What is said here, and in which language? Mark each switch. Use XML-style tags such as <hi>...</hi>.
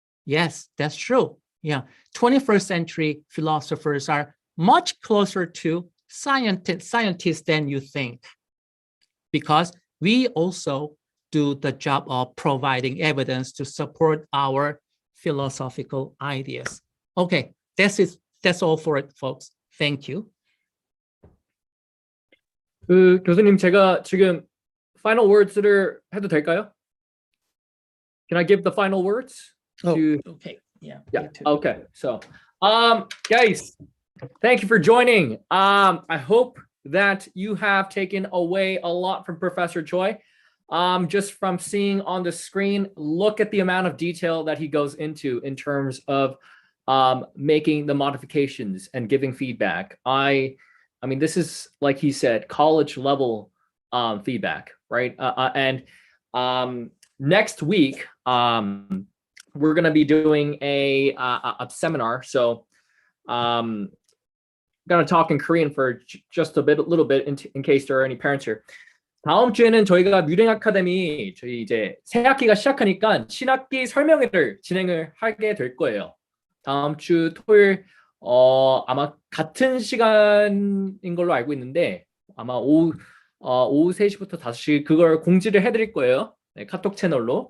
<en>Yes, that's true. Yeah, 21st century philosophers are much closer to scientists than you think, because we also do the job of providing evidence to support our philosophical ideas. Okay, that's all for it, folks. Thank you.</en> <ko>교수님, 제가 지금</ko> <en>final words</en> <ko>를 해도 될까요?</ko> <en>Can I give the final words? Okay. Yeah. Okay. So, guys, thank you for joining. I hope that you have taken away a lot from Professor Choi. Just from seeing on the screen, look at the amount of detail that he goes into in terms of making the modifications and giving feedback. I mean, this is, like he said, college level feedback, right? And next week, we're going to be doing a seminar. So I'm going to talk in Korean for just a little bit in case there are any parents here.</en> <ko>다음 주에는 저희가 뮤랭아카데미 저희 이제 새 학기가 시작하니까 신학기 설명회를 진행을 하게 될 거예요. 다음 주 토요일 아마 같은 시간인 걸로 알고 있는데 아마 오후 3시부터 5시 그걸 공지를 해드릴 거예요. 네, 카톡 채널로.</ko>